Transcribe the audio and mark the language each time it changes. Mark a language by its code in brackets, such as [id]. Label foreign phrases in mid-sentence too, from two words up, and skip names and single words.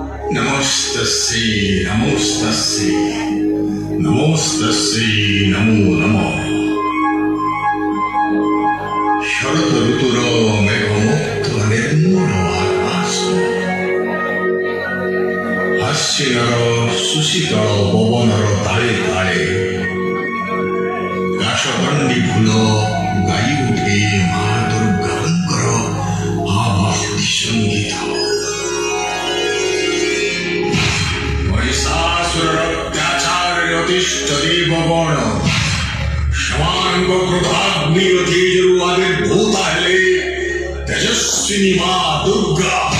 [sa] नमोस्तस्यै नमोस्तस्यै नमोस्तस्यै नमो नमः। [or] ଶରଦ ଋତୁର ମେଘମୁକ୍ତ ନିର୍ମଳ ଆକାଶ ହାସ୍ୟର ସୁଶୀତଳ ପବନର ତାଳେ ତାଳେ କାଶଦଣ୍ଡୀ ଫୁଲ ଗାଇ ଉଠେ ମାଁ ଦୁର୍ଗାଙ୍କର ଆଭକ୍ତି ସଙ୍ଗୀତ। ଦେବଗଣ ଶବାଙ୍ଗ କ୍ରୋଧାଗ୍ନି ତେଜରୁ ଆବିର୍ଭୂତା ହେଲେ ତେଜସ୍ୱିନୀ ମାଁ ଦୁର୍ଗା।